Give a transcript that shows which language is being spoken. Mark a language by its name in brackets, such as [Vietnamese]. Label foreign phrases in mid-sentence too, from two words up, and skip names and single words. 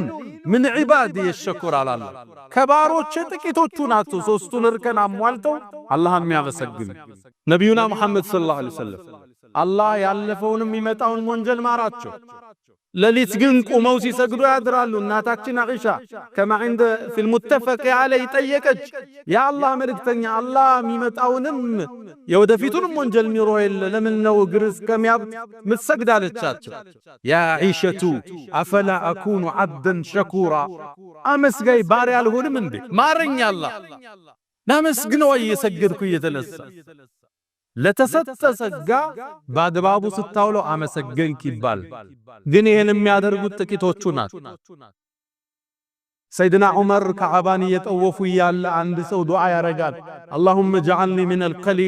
[Arabic] من عبادي الشكور [Amharic] አላለ። ከባሮች ጥቂቶቹ ናቸው ሶስቱን እርከን አሟልተው አላህን የሚያመሰግኑ። ነቢዩና ሙሐመድ [Arabic] صلى الله عليه وسلم [Amharic] አላህ ያለፈውንም የሚመጣውን ወንጀል ማራቸው። ለሊት ግን ቁመው ሲሰግዱ ያድራሉ። እናታችን አኢሻ ከማ [Arabic] عند في المتفق عليه [Amharic] ጠየቀች፣ የአላህ መልእክተኛ አላህ የሚመጣውንም የወደፊቱንም ወንጀል ሚሮ የለ ለምን ነው እግር እስከሚያብጥ ምትሰግድ አለቻቸው። [Arabic] يا عائشة أفلا أكون عبدا شكورا [Amharic] አመስጋይ ባሪያ አልሆንም እንዴ? ማረኝ አላህ ላመስግነው እየሰገድኩ እየተነሳ ለተሰጠ ጸጋ በአግባቡ ስታውለው አመሰገንክ ይባል። ግን ይሄን የሚያደርጉት ጥቂቶቹ ናቸው። ሰይድና ዑመር ከዓባን እየጠወፉ ያለ አንድ ሰው ዱዓ ያረጋል። [Arabic] اللهم اجعلني من القليل